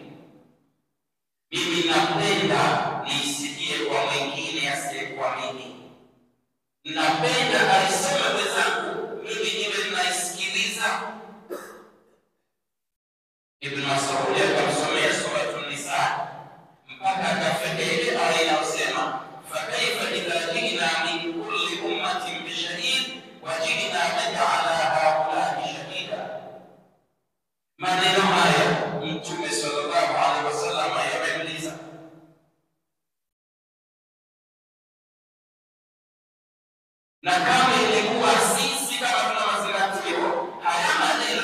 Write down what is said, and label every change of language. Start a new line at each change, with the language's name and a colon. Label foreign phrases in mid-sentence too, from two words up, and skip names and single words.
Swahili: Mimi napenda nisikie kwa mwingine asiyekuwa mimi. Napenda aiseme wenzangu, mimi niwe ninaisikiliza. Ibn Mas'ud akamsomea suratul Nisa mpaka akafika ile aya inayosema,
Arabic: "فكيف إذا جئنا من كل أمة بشهيد وجئنا بك على هؤلاء شهيدا."
Swahili: Maneno haya Mtume
Arabic: صلى الله عليه وسلم
Swahili: yamemliza. Na kama ilikuwa sisi kama tuna mazingatio haya